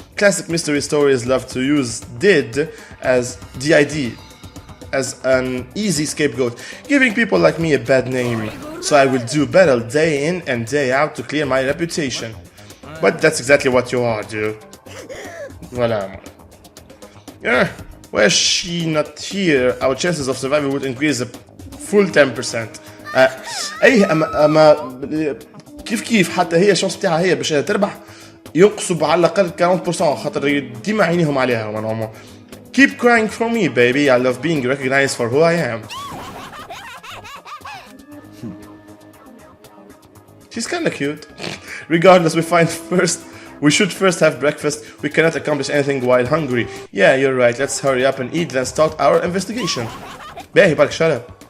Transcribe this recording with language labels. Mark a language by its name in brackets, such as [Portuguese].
[English] Classic mystery stories love to use DID as DID as an easy scapegoat, giving people like me a bad name. So I will do battle day in and day out to clear my reputation. But that's exactly what you are, dude. Voilà. Were she not here, our chances of survival would increase a full 10%. [Arabic] اي اما كيف حتى هي الشانس بتاعها هي باش تربح ينقصوا على الاقل 40% خاطر ديما عينيهم عليها نورمالمون. [English] Keep crying for me baby, I love being recognized for who I am. She's kinda cute. Regardless, we should first have breakfast. We cannot accomplish anything while hungry. Yeah, you're right. Let's hurry up and eat, then start our investigation. [Arabic] باهي بالك [English] shut up.